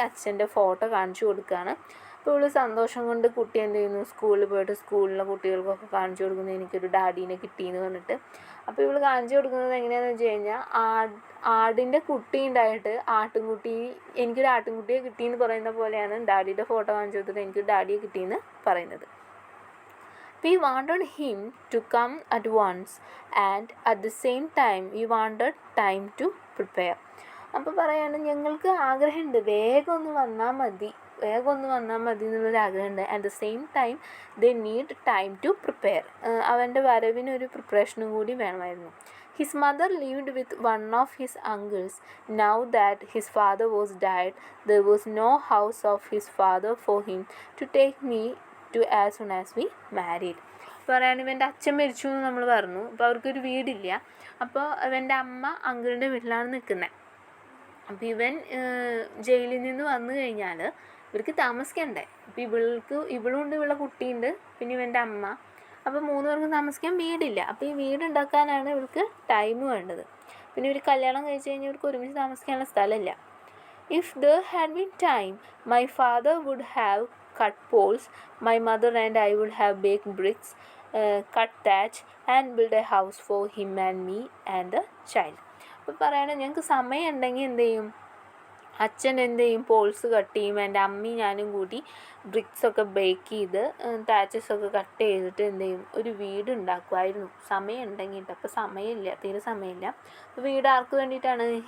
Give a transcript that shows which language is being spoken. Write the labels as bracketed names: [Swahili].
[Malayalam] അച്ഛൻ്റെ ഫോട്ടോ കാണിച്ചു കൊടുക്കുകയാണ്. അപ്പോൾ ഇവള് സന്തോഷം കൊണ്ട് കുട്ടി എന്ത് ചെയ്യുന്നു, സ്കൂളിൽ പോയിട്ട് സ്കൂളിലെ കുട്ടികൾക്കൊക്കെ കാണിച്ചു കൊടുക്കുന്നത് എനിക്കൊരു ഡാഡീനെ കിട്ടിയെന്ന് പറഞ്ഞിട്ട്. അപ്പോൾ ഇവള് കാണിച്ചു കൊടുക്കുന്നത് എങ്ങനെയാണെന്ന് വെച്ച് കഴിഞ്ഞാൽ ആടിൻ്റെ കുട്ടി ഉണ്ടായിട്ട് എനിക്കൊരു ആട്ടിൻകുട്ടിയെ കിട്ടിയെന്ന് പറയുന്ന പോലെയാണ് ഡാഡിയുടെ ഫോട്ടോ കാണിച്ചു കൊടുത്തിട്ട് എനിക്കൊരു ഡാഡിയെ കിട്ടിയെന്ന് പറയുന്നത്. [English] We wanted him to come at once and at the same time we wanted time to prepare. [Malayalam] അപ്പോൾ പറയാണ് ഞങ്ങൾക്ക് ആഗ്രഹമുണ്ട് വേഗം ഒന്ന് വന്നാൽ മതി എന്നുള്ളൊരു ആഗ്രഹമുണ്ട്. [English] At the same time they need time to prepare. [Malayalam] അവൻ്റെ വരവിനൊരു പ്രിപ്പറേഷനും കൂടി വേണമായിരുന്നു. [English] His mother lived with one of his uncles. Now that his father was dead, there was no house of his father for him to take me to as soon as we married. [Malayalam] പറയാണ് ഇവൻ്റെ അച്ഛൻ മരിച്ചു എന്ന് നമ്മൾ പറഞ്ഞു. അപ്പോൾ അവർക്കൊരു വീടില്ല. അപ്പോൾ ഇവൻ്റെ അമ്മ അങ്കിളിൻ്റെ വീട്ടിലാണ് നിൽക്കുന്നത്. അപ്പോൾ ഇവൻ ജയിലിൽ നിന്ന് വന്നു കഴിഞ്ഞാൽ ഇവർക്ക് താമസിക്കണ്ടേ. അപ്പോൾ ഇവളുണ്ട്, ഇവളുടെ കുട്ടിയുണ്ട്, പിന്നെ ഇവൻ്റെ അമ്മ. അപ്പോൾ 3 പേർക്കും താമസിക്കാൻ വീടില്ല. അപ്പോൾ ഈ വീടുണ്ടാക്കാനാണ് ഇവർക്ക് ടൈം വേണ്ടത്. പിന്നെ ഇവർ കല്യാണം കഴിച്ച് കഴിഞ്ഞാൽ ഇവർക്ക് ഒരുമിച്ച് താമസിക്കാനുള്ള സ്ഥലമില്ല. [English] If there had been time, my father would have cut poles, my mother and I would have baked bricks, cut thatch and built a house for him and me and the child. [Malayalam] അപ്പോൾ പറയണേ ഞങ്ങൾക്ക് സമയം ഉണ്ടെങ്കിൽ എന്ത് ചെയ്യും, അച്ഛൻ എന്ത് ചെയ്യും, പോൾസ് കട്ട് ചെയ്യും, എൻ്റെ അമ്മയും ഞാനും കൂടി ബ്രിക്സൊക്കെ ബേക്ക് ചെയ്ത് താച്ചസൊക്കെ കട്ട് ചെയ്തിട്ട് എന്ത് ചെയ്യും, ഒരു വീട് ഉണ്ടാക്കുമായിരുന്നു സമയം ഉണ്ടെങ്കിൽ. അപ്പോൾ സമയമില്ല, തീരെ സമയമില്ല. അപ്പോൾ വീട് ആർക്ക് വേണ്ടിയിട്ടാണ്?